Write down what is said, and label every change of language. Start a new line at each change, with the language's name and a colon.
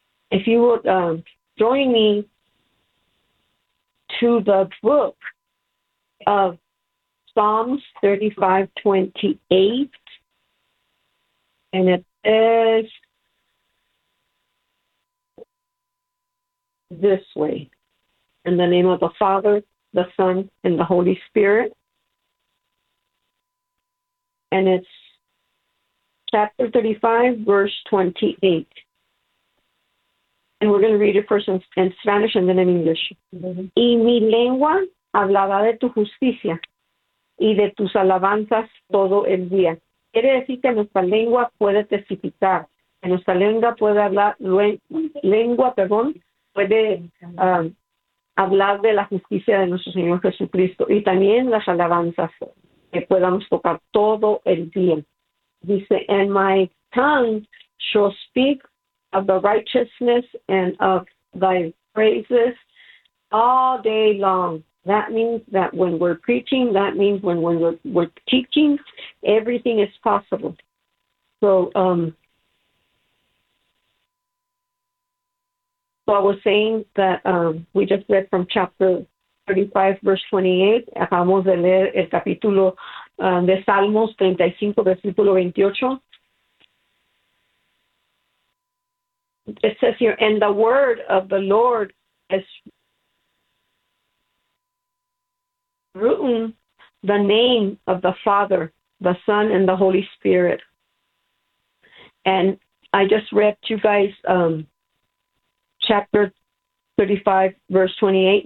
English: If you would join me to the book of Psalms 35:28, and it says this way, in the name of the Father, the Son, and the Holy Spirit. And it's chapter 35, verse 28. And we're going to read it first in Spanish and then in English.
Spanish: Y mi lengua hablaba de tu justicia y de tus alabanzas todo el día. Quiere decir que nuestra lengua puede testificar, que nuestra lengua puede hablar, lengua, perdón, puede hablar de la justicia de nuestro Señor Jesucristo y también las alabanzas que podamos tocar todo el día. Dice,
English: and my tongue shall speak of the righteousness and of thy praises all day long. That means that when we're preaching, that means when we're teaching, everything is possible. So, I was saying that we just read from chapter 35, verse 28.
Spanish: Acabamos de leer el capítulo de Salmos 35, versículo 28.
English: It says here, and the word of the Lord is written, the name of the Father, the Son, and the Holy Spirit. And I just read to you guys chapter 35, verse 28.